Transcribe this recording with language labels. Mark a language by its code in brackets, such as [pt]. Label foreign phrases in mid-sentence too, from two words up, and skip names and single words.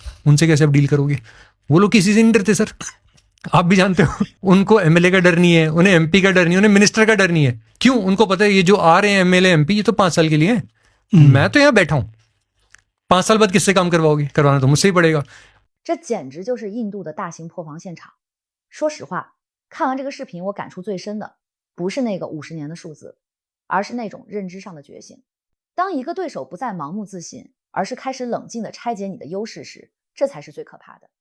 [hi] उनसे कैसे आप डील करोगे? वो लोग किसी से नहीं डरते सर, आप भी जानते हो। उनको MLA का डर नहीं है, उन्हें MP का डर नहीं है, उन्हें मिनिस्टर का डर नहीं है। क्यों? उनको पता है ये जो आ रहे हैं MLA MP, ये तो 5 साल के लिए है। मैं तो यहाँ बैठा हूँ, 5 साल बाद किससे काम करवाओगे? करवाना तो मुझसे ही पड़ेगा। [zh] 这简直就是印度的大型破防现场。说实话，看完这个视频，我感触最深的不是那个50年的数字，而是那种认知上的觉醒。当一个对手不再盲目自信，而是开始冷静地拆解你的优势时，这才是最可怕的。